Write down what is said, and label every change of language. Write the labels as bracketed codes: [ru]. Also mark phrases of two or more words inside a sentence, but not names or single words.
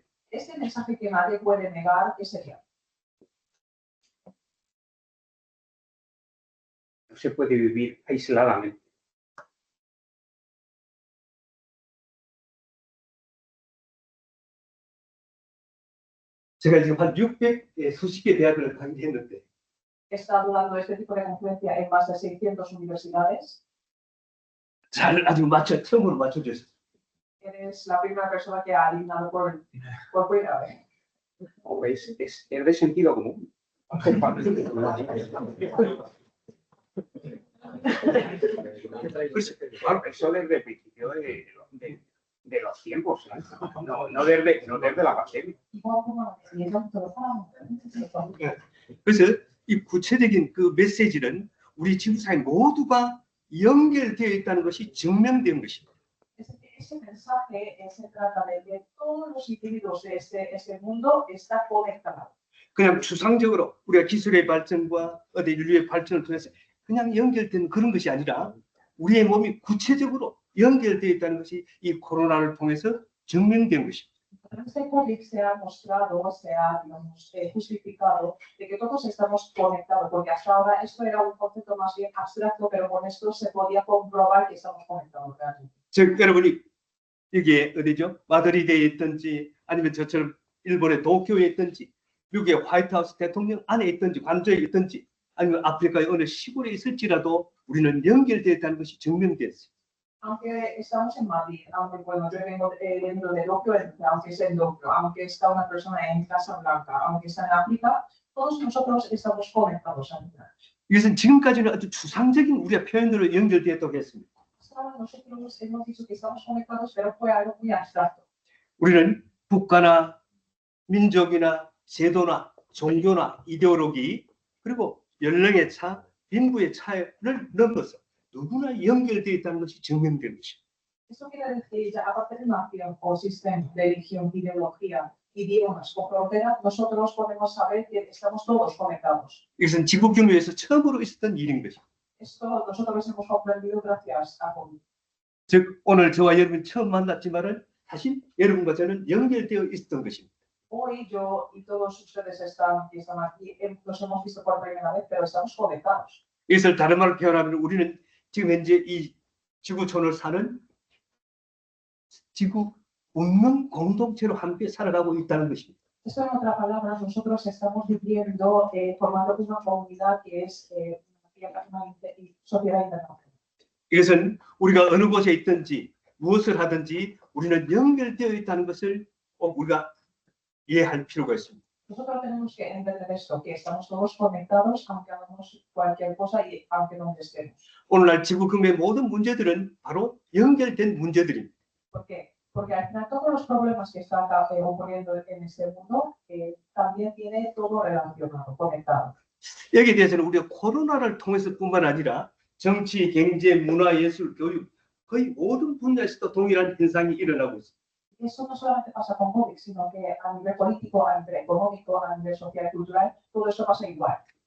[es] Este mensaje que nadie puede negar, ¿qué sería? No se puede vivir aisladamente. [ko] 제가 지금 한 600 수십 개 대학을 강의했는데 [es] He estado dando este tipo de conferencia en más de 600 universidades. [ko] 잘 아주 처음으로 맞춰줬어요. [es] Eres la primera persona que ha adivinado por primera vez. O es de sentido común. Eso desde el principio de los tiempos, no desde la pandemia. igual como [ko] 예전부터 살아왔는데 그래서 이 구체적인 그 메시지는 우리 지구 사회 모두가 연결되어 있다는 것이 증명된 것입니다. [es] ese mensaje se trata de que todos los individuos de este mundo está conectado. [ko] 그냥 추상적으로 우리가 기술의 발전과 어디 인류의 발전을 통해서 그냥 연결된 그런 것이 아니라 우리의 몸이 구체적으로 연결되어 있다는 것이 이 코로나를 통해서 증명된 것입니다. [es] Este COVID se ha mostrado, se ha digamos, justificado de que todos estamos conectados, porque hasta ahora esto era un concepto más bien abstracto, pero con esto se podía comprobar que estamos conectados realmente. [ko] 즉 여러분이 이게 어디죠? 마드리드에 있든지 아니면 저처럼 일본의 도쿄에 있든지 미국의 화이트하우스 대통령 안에 있든지 관저에 있든지 아니면 아프리카의 어느 시골에 있을지라도 우리는 연결되어 있다는 것이 증명됐어요. [es] Aunque estamos en Madrid, aunque bueno, yo vengo de Tokio, aunque es en Tokio, aunque está una persona en Casa Blanca, aunque está en África, todos nosotros estamos conectados al final. [ko] 이것은 지금까지는 아주 추상적인 우리가 표현으로 연결되었다고 했습니다. [es] Hasta ahora nosotros hemos dicho que estamos conectados, pero fue algo muy abstracto. [ko] 우리는 국가나 민족이나 제도나 종교나 이데올로기 그리고 연령의 차, 빈부의 차이를 넘어서 누구나 연결되어 있다는 것이 증명된 것입니다. [es] Eso quiere decir, ya aparte de nación o sistema, religión, ideología, idiomas o frontera, nosotros podemos saber que estamos todos conectados. [ko] 이것은 지구 경로에서 처음으로 있었던 일인 것입니다. [es] Esto nosotros hemos comprendido gracias a COVID. [ko] 즉 오늘 저와 여러분 처음 만났지만은 사실 여러분과 저는 연결되어 있었던 것입니다. [es] Hoy yo y todos ustedes están aquí, nos hemos visto por primera vez, pero estamos conectados. [ko] 이것을 다른 말로 표현하면 우리는 지금 현재 이 지구촌을 사는 지구 운명 공동체로 함께 살아가고 있다는 것입니다. [es] Esto en otras palabras, nosotros estamos viviendo, formando una comunidad que es una sociedad internacional. [ko] 이것은 우리가 어느 곳에 있든지 무엇을 하든지 우리는 연결되어 있다는 것을 우리가 이해할 필요가 있습니다. [es] Nosotros tenemos que entender esto, que estamos todos conectados, aunque hagamos cualquier cosa y aunque donde estemos. [ko] 오늘날 지구 근대의 모든 문제들은 바로 연결된 문제들입니다. [es] ¿Por qué? Porque al final todos los problemas que están ocurriendo en este mundo también tiene todo relacionado, conectado. [ko] 여기에 대해서는 우리가 코로나를 통해서뿐만 아니라 정치, 경제, 문화, 예술, 교육 거의 모든 분야에서도 동일한 현상이 일어나고 있습니다. [es] Eso no solamente pasa con COVID, sino que a nivel político, a nivel económico, a nivel social y cultural, todo esto pasa igual.